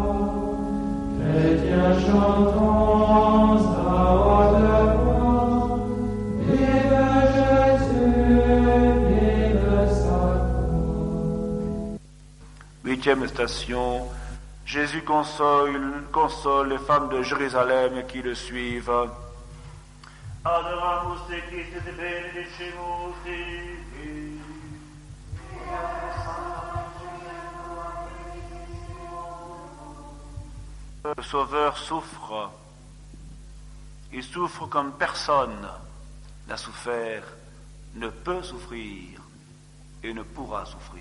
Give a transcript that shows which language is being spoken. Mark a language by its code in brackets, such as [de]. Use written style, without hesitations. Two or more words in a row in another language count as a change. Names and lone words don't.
[fr] Chrétiens chantons à haute voix, vive Jésus, vive sacro. Huitième station, Jésus console les femmes de Jérusalem qui le suivent. [la] Adoramus te Christe et benedicimus te. [fr] Le Sauveur souffre. Il souffre comme personne n'a souffert, ne peut souffrir et ne pourra souffrir.